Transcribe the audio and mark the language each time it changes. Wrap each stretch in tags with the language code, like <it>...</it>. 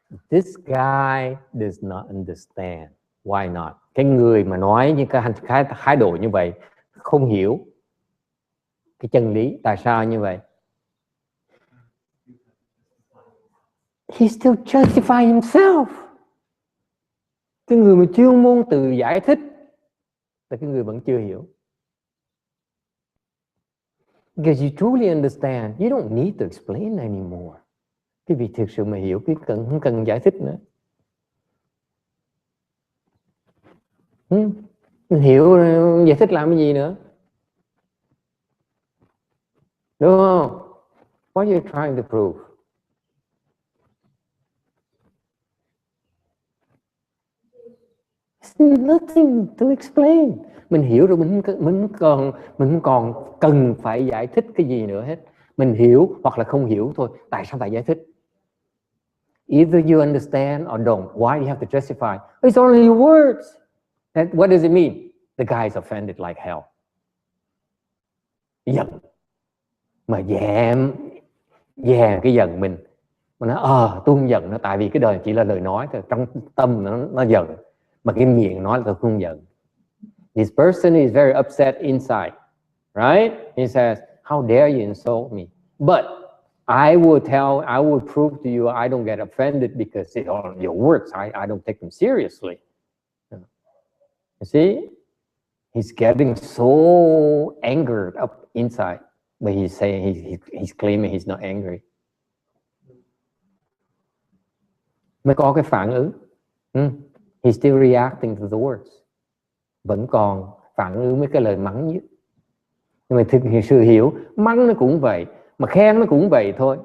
<en>This guy does not understand. Why not?</en> <vi>Cái người mà nói như cái thái độ như vậy không hiểu cái chân lý. Tại sao như vậy?</vi> <en>He still justify himself.</en> <vi>Cái người mà chuyên môn từ giải thích là cái người vẫn chưa hiểu.</vi> <en>Because you truly understand, you don't need to explain anymore.</en> <vi>Cái vị thực sự mà hiểu, cái không cần giải thích nữa. Hiểu giải thích làm cái gì nữa? Đúng không?</vi> <en>What are you trying to prove? There's nothing to explain.</en> <vi>Mình hiểu rồi, mình không còn cần phải giải thích cái gì nữa hết. Mình hiểu hoặc là không hiểu thôi. Tại sao phải giải thích?</vi> <en>Either you understand or don't. Why do you have to justify? It's only words. And what does it mean? The guy is offended like hell.</en> <vi>Giận. Mà dè cái giận mình. Mà nói tôi không giận nó, tại vì cái đời chỉ là lời nói thôi, trong tâm nó giận, mà cái miệng nói là tôi không giận.</vi> <en>This person is very upset inside, right? He says, how dare you insult me? But I will prove to you I don't get offended because your words, I don't take them seriously. You see? He's getting so angered up inside, but he's saying he's claiming he's not angry.</en> <vi>Mới có cái phản ứng.</vi> <en>He's still reacting to the words.</en> <vi>Vẫn còn phản ứng với cái lời mắng nhất. Nhưng mà thực sự hiểu, mắng nó cũng vậy, mà khen nó cũng vậy thôi.</vi>